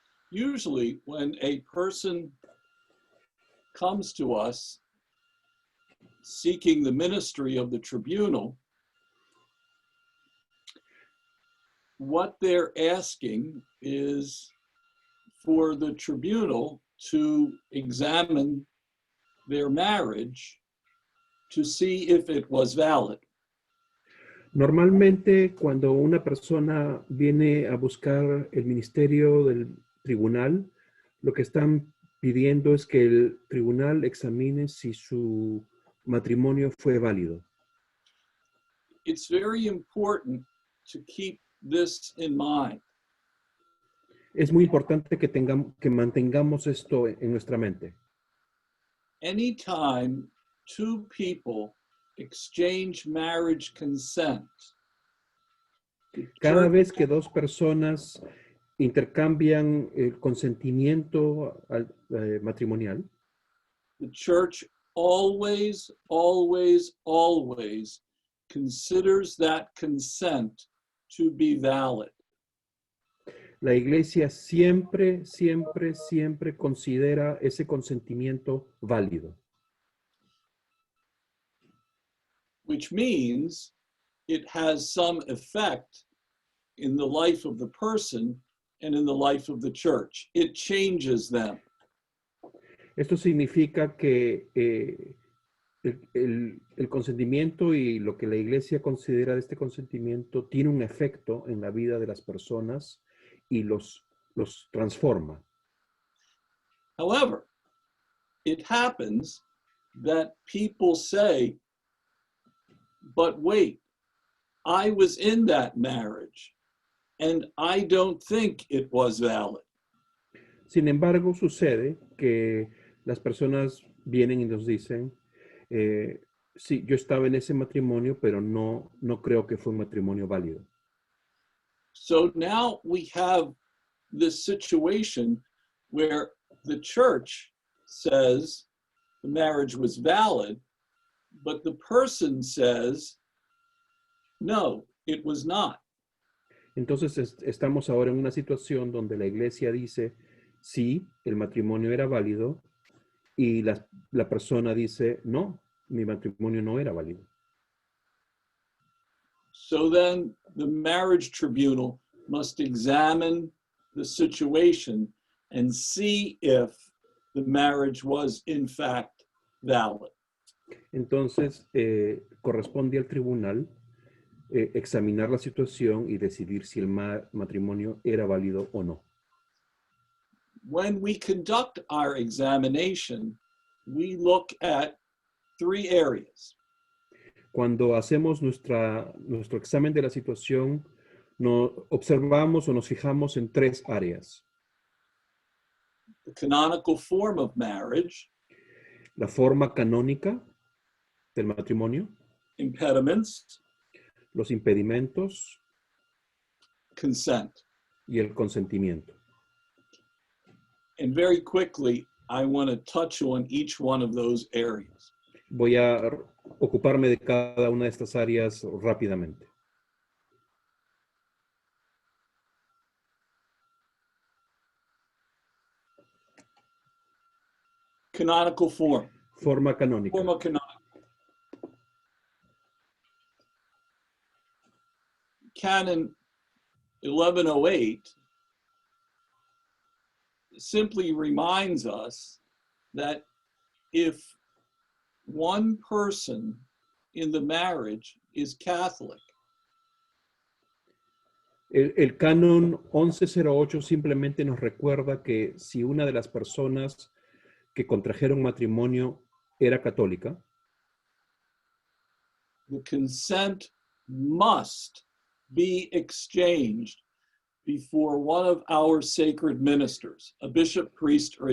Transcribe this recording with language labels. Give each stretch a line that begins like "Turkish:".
English: Usually, when a person comes to us seeking the ministry of the tribunal, what they're asking is for the tribunal to examine their marriage to see if it was valid.
Spanish: Normalmente, cuando una persona viene a buscar el ministerio del tribunal, lo que están pidiendo es que el tribunal examine si su matrimonio fue válido.
English: It's very important to keep this in mind.
Spanish: Es muy importante que mantengamos esto en nuestra mente.
English: Anytime two people exchange marriage consent,
Spanish: Cada vez que dos personas intercambian el consentimiento matrimonial,
English: the church always, always, always considers that consent to be valid.
Spanish: la iglesia siempre, siempre, siempre considera ese consentimiento válido.
English: Which means it has some effect in the life of the person and in the life of the church. It changes them.
Spanish: Esto significa que el consentimiento y lo que la iglesia considera de este consentimiento tiene un efecto en la vida de las personas y los transforma.
English: However, it happens that people say, but wait, I was in that marriage and I don't think it was valid.
Spanish: Sin embargo, sucede que las personas vienen y nos dicen, sí, yo estaba en ese matrimonio, pero no creo que fue un matrimonio válido.
English: So now we have this situation where the church says the marriage was valid, but the person says, no, it was not.
Spanish: Entonces estamos ahora en una situación donde la iglesia dice, sí, el matrimonio era válido, y la persona dice, no, mi matrimonio no era válido.
English: So then the marriage tribunal must examine the situation and see if the marriage was in fact valid.
Spanish: Entonces, corresponde al tribunal examinar la situación y decidir si el matrimonio era válido o no.
English: When we conduct our examination, we look at 3 areas.
Spanish: Cuando hacemos nuestro examen de la situación, observamos o nos fijamos en 3 áreas.
English: The canonical form of marriage,
Spanish: La forma canónica del matrimonio,
English: impediments,
Spanish: los impedimentos
English: consent.
Spanish: y el consentimiento.
English: And very quickly, I want to touch on each one of those areas.
Spanish: Voy a ocuparme de cada una de estas áreas rápidamente.
English: Canonical form.
Spanish: Forma canónica. Forma canonical.
English: Canon 1108 simply reminds us that if one person in the marriage is Catholic,
Spanish: El canon 1108 simplemente nos recuerda que si una de las personas que contrajeron matrimonio era católica,
English: the consent must be exchanged before one of our sacred ministers, a bishop, priest, or a